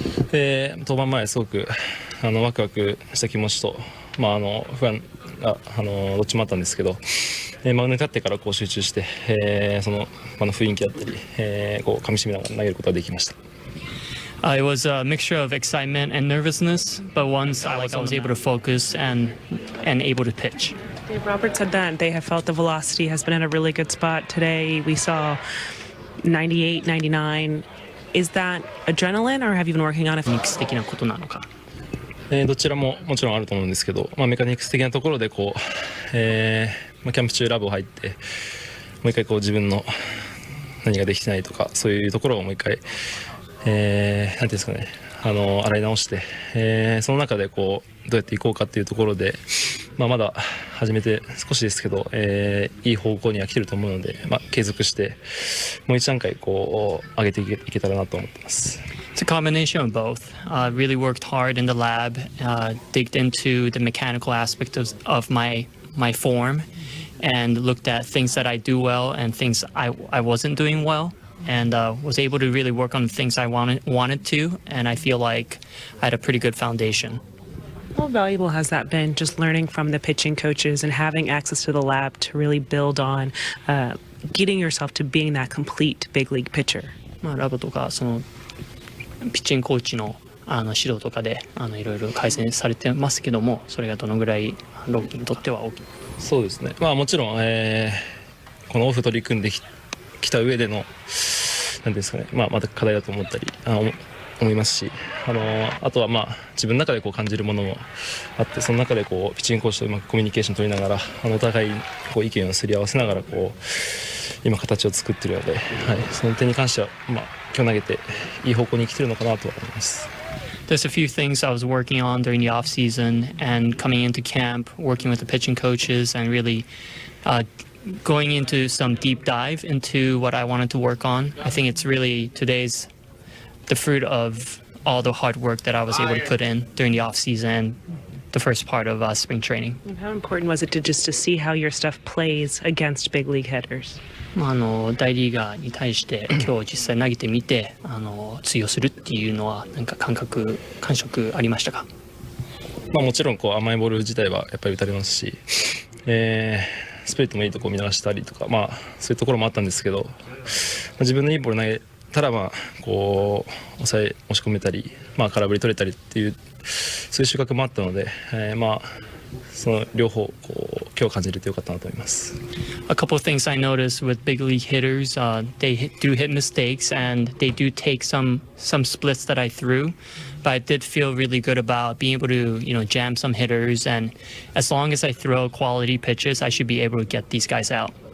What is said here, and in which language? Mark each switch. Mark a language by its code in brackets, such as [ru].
[ja] 登板前すごくワクワクした気持ちと、不安がどっちもあったんですけど、マウンドに立ってからこう集中して、その場の雰囲気だったり、こう噛み締めながら投げることができました。 [en] It was a mixture of excitement and nervousness, but once I was able to focus and able to pitch. Dave Roberts said that they have felt the velocity has been in a really good spot today. We saw 98, 99. Is that adrenaline, or have you been working on it? [ja] メカニクス的なことなのか。どちらももちろんあると思うんですけど、メカニクス的なところでこう、キャンプ中ラブ入ってもう一回こう自分の何ができてないとかそういうところをもう一回なんていうんですかね、洗い直して、その中でこうどうやっていこうかっていうところで、まだ始めて少しですけど、いい方向には来てると思うので、継続してもう一段階こう上げていけたらなと思ってます。 [en] It's a combination of both. Really worked hard in the lab, digged into the mechanical aspect of my form, and looked at things that I do well and things I wasn't doing well. And was able to really work on the things I wanted to, and I feel like I had a pretty good foundation. How valuable has that been, just learning from the pitching coaches and having access to the lab to really build on getting yourself to being that complete big league pitcher? [ja] ラボとかそのピッチングコーチの指導とかでいろいろ改善されてますけども、それがどのぐらいロッキーにとっては大きい？そうですね。もちろん、このオフ取り組んできた上でのなんですかね、また課題だと思ったり思いますし、あとは自分の中でこう感じるものもあって、その中でこうピッチングコーチとうまくコミュニケーション取りながらお互いこう意見をすり合わせながらこう今形を作っているので、その点に関しては今日投げていい方向に来てるのかなとは思います。 [en] There's a few things I was working on during the off season and coming into camp, working with the pitching coaches and really going into some deep dive into what I wanted to work on. I think it's really today's the fruit of all the hard work that I was able to put in during the off season, the first part of spring training. And how important was it to see how your stuff plays against big league hitters? [ja] 大リーガーに対して今日実際投げてみて通用するっていうのはなんか感触ありましたか？もちろんこう甘いボール自体はやっぱり打たれますし、スプリットもいいとこ見逃したりとか、そういうところもあったんですけど、自分のいいボール投げたらこう押し込めたり、空振り取れたりっていうそういう収穫もあったので、その両方こう今日感じれてよかったなと思います。 [en] A couple of things I noticed with big league hitters, they do hit mistakes and they do take some splits that I threw, but I did feel really good about being able to jam some hitters, and as long as I throw quality pitches, I should be able to get these guys out.